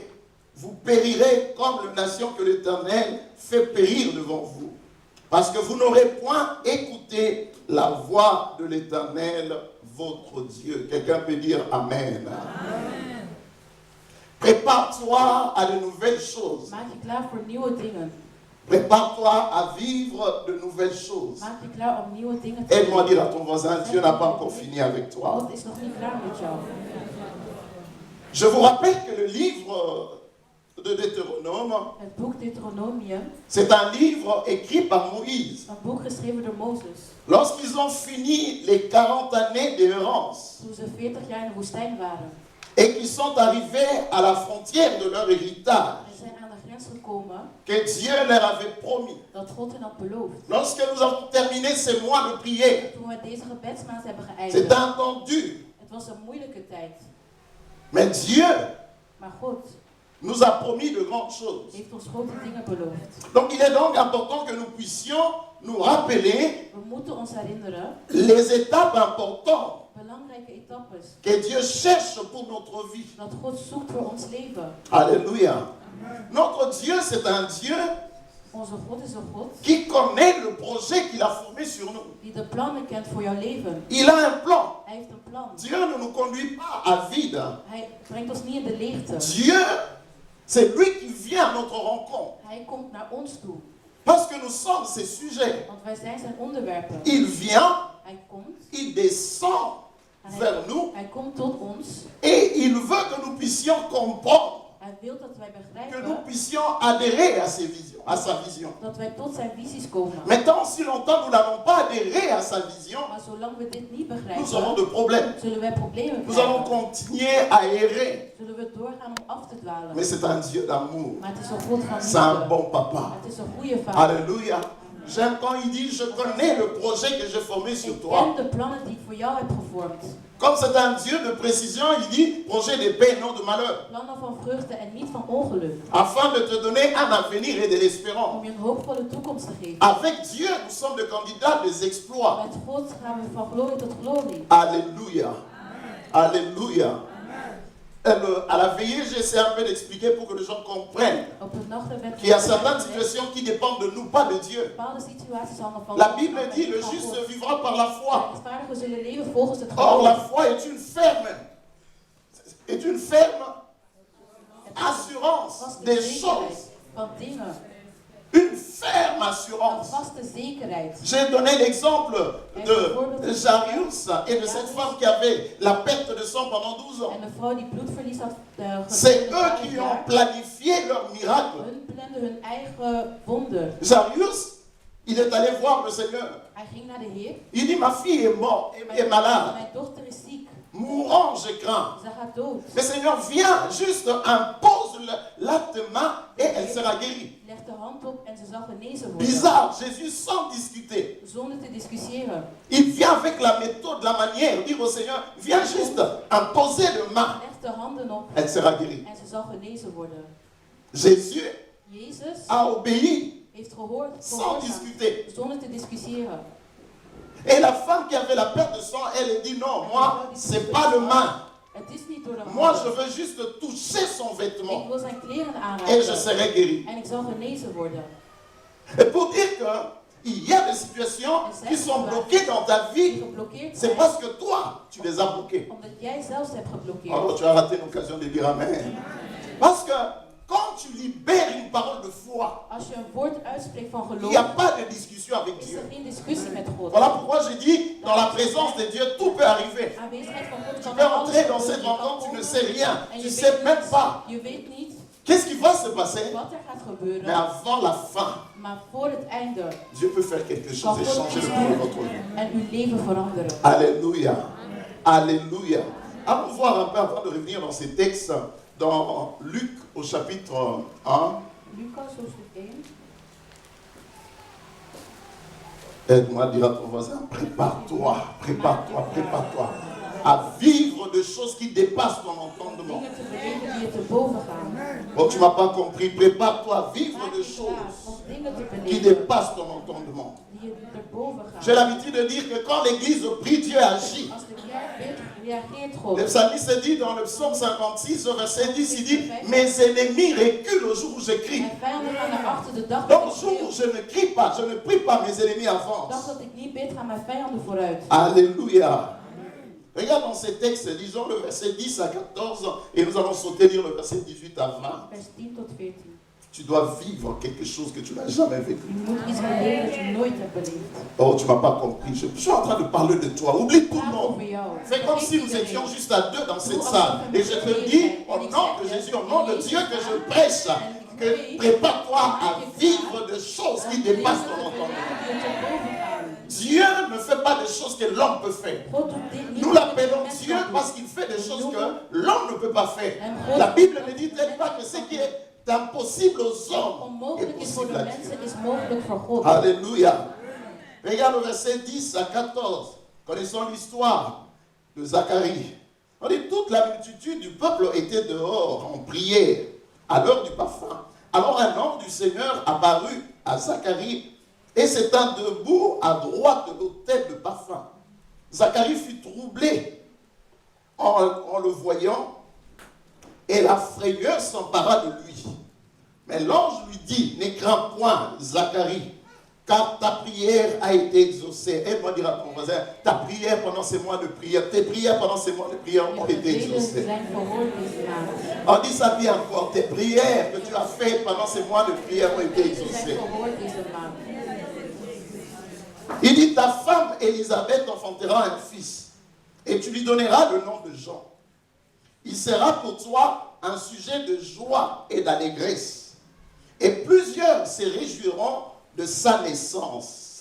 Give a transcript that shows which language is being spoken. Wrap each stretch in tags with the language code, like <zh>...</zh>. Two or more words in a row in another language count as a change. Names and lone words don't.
<fr>Vous périrez comme la nation que l'Éternel fait périr devant vous. Parce que vous n'aurez point écouté la voix de l'Éternel, votre Dieu. Quelqu'un peut dire Amen. Amen. Prépare-toi à de nouvelles choses.</fr> <nl>Maak je klaar voor nieuwe dingen.</nl> <fr>Prépare-toi à vivre de nouvelles choses.</fr> <nl>Maak je klaar om nieuwe dingen te</nl> <fr>Aide-moi à</fr> <nl>doen.</nl> <fr>dire à ton voisin, Dieu n'a pas encore fini avec toi.</fr> <nl>God is nog niet klaar met jou.</nl> <fr>Je vous rappelle que le livre de Deutéronome,</fr> <nl>Het boek Deuteronomium,</nl> <fr>c'est un livre écrit par Moïse.</fr> <nl>een boek geschreven door Mozes.</nl> <fr>Lorsqu'ils ont fini les 40 années d'errance</fr> <nl>Toen ze 40 jaar in de woestijn waren.</nl> <fr>et qu'ils sont arrivés à la frontière de leur héritage,</fr> <nl>En zijn aan de grens gekomen</nl> <fr>que Dieu leur avait promis.</fr> <nl>dat God hen had beloofd.</nl> <fr>Lorsque nous avons terminé ces mois de prière,</fr> <nl>Toen we deze gebedsmaand hebben</nl> <fr>c'est</fr> <nl>geëindigd.</nl> <fr>un temps dur.</fr> <nl>Het was een moeilijke tijd.</nl> <fr>Mais Dieu</fr> <nl>Maar God</nl> <fr>nous a promis de grandes choses.</fr> <nl>heeft ons grote dingen beloofd.</nl> <fr>Donc il est donc important que nous puissions nous rappeler</fr> <nl>We moeten ons herinneren,</nl> <fr>les étapes importantes</fr> <nl>belangrijke etappes,</nl> <fr>que Dieu cherche pour notre vie.</fr> <nl>dat God zoekt voor ons leven.</nl> <fr>Alléluia. Notre Dieu, c'est un Dieu</fr> <nl>Onze God is een God</nl> <fr>qui connaît le projet qu'il a formé sur nous.</fr> <nl>die de plannen kent voor jouw leven.</nl> <fr>Il a un plan.</fr> <nl>Hij heeft een plan.</nl> <fr>Dieu ne nous conduit pas à vide.</fr> <nl>Hij brengt ons niet in de leegte.</nl> <fr>Dieu, c'est lui qui vient à notre rencontre.</fr> <nl>Hij komt naar ons toe.</nl> <fr>Parce que nous sommes ses sujets.</fr> <nl>Want wij zijn zijn onderwerpen.</nl> <fr>Il vient,</fr> <nl>Hij komt.</nl> <fr>il descend</fr> <nl>En</nl> <fr>vers nous</fr> <nl>hij komt tot ons.</nl> <fr>et il veut que nous puissions comprendre,</fr> <nl>Hij wil dat wij</nl> <fr>que nous</fr> <nl>begrijpen</nl> <fr>puissions adhérer à ses visions, à sa vision.</fr> <nl>dat wij tot zijn visies komen.</nl> <fr>Mais tant si longtemps nous n'allons pas adhérer à sa vision,</fr> <nl>Maar zolang we dit niet</nl> <fr>nous aurons</fr> <nl>begrijpen,</nl> <fr>de problèmes.</fr> <nl>zullen wij problemen</nl> <fr>Nous allons</fr> <nl>krijgen.</nl> <fr>continuer à errer.</fr> <nl>Zullen we doorgaan om af te dwalen.</nl> <fr>Mais c'est un Dieu d'amour.</fr> <nl>Maar het is een God van</nl> <fr>C'est un</fr> <nl>liefde.</nl> <fr>bon papa.</fr> <nl>Het is een goede vader.</nl> <fr>Alléluia. J'aime quand il dit, je connais le projet que j'ai formé sur</fr> <nl>Ik</nl> <fr>toi.</fr> <nl>ken de plannen die ik voor jou heb gevormd.</nl> <fr>Comme c'est un Dieu de précision, il dit, projet de paix, non de malheur.</fr> <nl>Plannen van vreugde en niet van ongeluk.</nl> <fr>Afin de te donner un avenir et de l'espérance.</fr> <nl>Om je een hoopvolle toekomst te geven.</nl> <fr>Avec Dieu, nous sommes des candidats des exploits.</fr> <nl>Met God gaan we van glorie tot glorie.</nl> <fr>Alléluia. Alléluia. À la veillée, j'essaie un peu d'expliquer pour que les gens comprennent</fr> <nl>Op het nachtgebed</nl> <fr>qu'il y a certaines situations qui dépendent de nous, pas de Dieu.</fr> <nl>bepaalde situaties hangen van</nl> <fr>La</fr> <nl>God</nl> <fr>Bible</fr> <nl>af en</nl> <fr>dit,</fr> <nl>niet</nl> <fr>le</fr> <nl>van</nl> <fr>juste</fr> <nl>God.</nl> <fr>vivra par la foi.</fr> <nl>Rechtvaardigen zullen leven volgens het</nl> <fr>Or, la</fr> <nl>geloof.</nl> <fr>foi est une ferme assurance</fr> <nl>Vaste</nl> <fr>des</fr> <nl>zekerheid</nl> <fr>choses</fr> <nl>van dingen</nl> <fr>une ferme</fr> <nl>Een</nl> <fr>assurance.</fr> <nl>vaste zekerheid.</nl> <fr>J'ai donné l'exemple de Jarius et de cette femme qui avait la perte de sang pendant 12 ans.</fr> <nl>En de vrouw die bloedverlies had</nl> <fr>C'est</fr> <nl>geleden eux 12</nl> <fr>qui ont</fr> <nl>jaar.</nl> <fr>planifié leur miracle.</fr> <nl>Hun planden hun eigen wonder.</nl> <fr>Jarius, il est allé voir le Seigneur.</fr> <nl>Hij ging naar de Heer.</nl> <fr>Il dit, ma fille est morte, est malade.</fr> <nl>Mijn dochter is ziek.</nl> <fr>Mourant, je crains.</fr> <nl>Ze gaat dood.</nl> <fr>Mais Seigneur, viens, juste impose l'acte main et elle sera guérie.</fr> <nl>Leg de hand op en ze zal genezen worden.</nl> <fr>Bizarre, Jésus sans discuter.</fr> <nl>Zonder te discussiëren.</nl> <fr>Il vient avec la méthode, la manière, dire au Seigneur, viens juste imposer le main,</fr> <nl>Leg de handen op</nl> <fr>elle sera guérie.</fr> <nl>en ze zal genezen worden.</nl> <fr>Jésus</fr> <nl>Jezus</nl> <fr>a obéi</fr> <nl>heeft gehoord</nl> <fr>sans discuter.</fr> <nl>zonder te discussiëren.</nl> <fr>Et la femme qui avait la perte de sang, elle dit non, moi, c'est pas le main.</fr> <nl>Het is niet door de</nl> <fr>Moi, je</fr> <nl>handen.</nl> <fr>veux juste toucher son</fr> <nl>Ik</nl> <fr>vêtement</fr> <nl>wil zijn kleren</nl> <fr>et je</fr> <nl>aanraken</nl> <fr>serai guéri.</fr> <nl>en ik zal genezen worden.</nl> <fr>Et pour dire qu'il y a des situations qui sont bloquées dans ta</fr> <nl>Die</nl> <fr>vie,</fr> <nl>geblokkeerd</nl> <fr>c'est</fr> <nl>zijn</nl> <fr>parce que toi, tu les as bloquées.</fr> <nl>omdat jij zelfs hebt geblokkeerd.</nl> <fr>Alors tu as raté l'occasion de dire Amen. Parce que quand tu libères une parole de foi,</fr> <nl>Als je een woord uitspreekt van</nl> <fr>il</fr> <nl>geloof,</nl> <fr>n'y a pas de discussion avec</fr> <nl>is</nl> <fr>Dieu.</fr> <nl>er geen discussie met God.</nl> <fr>Voilà pourquoi j'ai dit, dans la présence de Dieu, tout peut arriver.</fr> <nl>Aanwezigheid van God</nl> <fr>Tu</fr> <nl>kan</nl> <fr>peux</fr> <nl>alles</nl> <fr>entrer dans</fr> <nl>gebeuren.</nl> <fr>cette</fr> <nl>Je kan</nl> <fr>rencontre, tu ne</fr> <nl>komen</nl> <fr>sais rien.</fr> <nl>en</nl> <fr>Tu</fr> <nl>je</nl> <fr>ne sais</fr> <nl>weet</nl> <fr>même</fr> <nl>niet-</nl> <fr>pas.</fr> <nl>Je weet niet</nl> <fr>Qu'est-ce qui va se passer?</fr> <nl>wat er gaat</nl> <fr>Mais</fr> <nl>gebeuren,</nl> <fr>avant la fin,</fr> <nl>maar voor het einde</nl> <fr>Dieu peut faire quelque</fr> <nl>kan</nl> <fr>chose et</fr> <nl>God</nl> <fr>changer</fr> <nl>iets</nl> <fr>le cours de</fr> <nl>doen</nl> <fr>votre vie.</fr> <nl>en uw leven veranderen.</nl> <fr>Alléluia. Alléluia. Allons voir un peu avant de revenir dans ces textes, dans Luc au chapitre 1.</fr> <nl>Lucas hoofdstuk 1.</nl> <fr>Aide-moi à dire à ton voisin, prépare-toi, prépare-toi, prépare-toi à vivre des choses qui dépassent ton entendement.</fr> <nl>Dingen te beleven die je te boven gaan.</nl> <fr>Oh, tu ne m'as pas compris. Prépare-toi à vivre</fr> <nl>Maak</nl> <fr>des</fr> <nl>je klaar</nl> <fr>choses</fr> <nl>om dingen te</nl> <fr>qui</fr> <nl>beleven</nl> <fr>dépassent ton entendement.</fr> <nl>die je erboven gaan.</nl> <fr>J'ai l'habitude de dire que quand l'église prie, Dieu agit.</fr> <nl>Als de kerk bidt, reageert God.</nl> <fr>Le psalmiste dit dans le psaume 56, au verset 10, il dit, mes ennemis reculent au jour où je crie.</fr> <nl>Mijn vijanden gaan naar achter de dag</nl> <fr>Donc,</fr> <nl>dat</nl> <fr>au</fr> <nl>ik</nl> <fr>jour où</fr> <nl>schreeuw.</nl> <fr>je ne crie pas, je ne prie pas, mes ennemis</fr> <nl>De dag</nl> <fr>avancent.</fr> <nl>dat ik niet bid, gaan mijn vijanden vooruit.</nl> <fr>Alléluia. Regarde dans ces textes, lisons le verset 10 à 14 et nous allons sauter lire le verset 18 à 20.</fr> <nl>Vers 10 tot 14.</nl> <fr>Tu dois vivre quelque chose que tu n'as jamais vécu.</fr> <nl>Je moet iets beleven dat je nooit hebt beleefd.</nl> <fr>Oh, tu ne m'as pas compris. Je suis en train de parler de toi. Oublie tout le</fr> <nl>Praat</nl> <fr>monde.</fr> <nl>over jou.</nl> <fr>Fais comme si nous étions juste à deux dans cette salle. Et je te dis, au nom de Jésus, au nom de Dieu, que je prêche, que prépare-toi à vivre des choses qui dépassent ton entendement. Dieu ne fait pas des choses que l'homme peut faire. Nous l'appelons Dieu parce qu'il fait des choses que l'homme ne peut pas faire. La Bible ne dit-elle pas que ce qui est impossible aux hommes est</fr> <nl>Onmogelijk is voor</nl> <fr>possible</fr> <nl>de</nl> <fr>à</fr> <nl>mensen,</nl> <fr>Dieu.</fr> <nl>is mogelijk voor God.</nl> <fr>Alléluia. Regarde le verset 10 à 14. Connaissons l'histoire de Zacharie. On dit toute la multitude du peuple était dehors en prière à l'heure du parfum. Alors un ange du Seigneur apparut à Zacharie et s'étant debout à droite de l'autel de parfum. Zacharie fut troublé en le voyant et la frayeur s'empara de lui. Mais l'ange lui dit, ne crains point, Zacharie, car ta prière a été exaucée. Aide-moi à dire à ton voisin, ta prière pendant ces mois de prière, tes prières pendant ces mois de prière ont</fr> <nl>Je</nl> <fr>été</fr> <nl>gebeden</nl> <fr>exaucées.</fr> <nl>zijn verhoord deze maand.</nl> <fr>On dit ça bien encore, tes prières que tu as faites pendant ces mois de prière ont été</fr> <nl>Gebeden zijn</nl> <fr>exaucées.</fr> <nl>verhoord deze maand.</nl> <fr>Il dit, ta femme Élisabeth enfantera un fils, et tu lui donneras le nom de Jean. Il sera pour toi un sujet de joie et d'allégresse, et plusieurs se réjouiront de sa naissance.</fr>